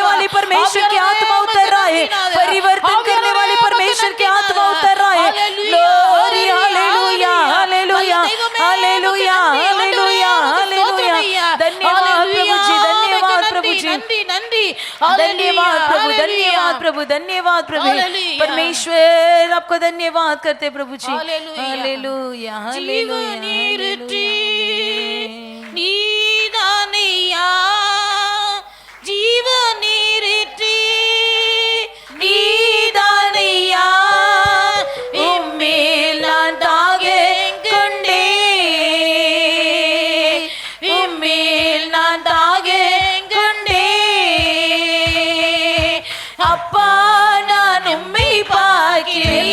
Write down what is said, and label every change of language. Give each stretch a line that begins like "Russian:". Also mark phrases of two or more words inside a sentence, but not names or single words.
Hindi: वाली परमेश्वर की आत्मा उतर आए परिवर्तन करने वाली परमेश्वर की आत्मा उतर आए ग्लोरी हालेलुया हालेलुया हालेलुया हालेलुया हालेलुया धन्यवाद प्रभु जी धन्यवाद प्रभु जी धन्यवाद प्रभु धन्यवाद प्रभु धन्यवाद प्रभु परमेश्वर आपको धन्यवाद करते प्रभु जी हालेलुया हालेलुया
Tamil: நீதானையா ஜீவநீரிற்றி நீதானையா உம்மேல் நான் தாகிக் கொண்டேன் உம்மேல் நான் தாகிக் கொண்டேன் அப்பா நான் உம்மை பார்க்கிறேன்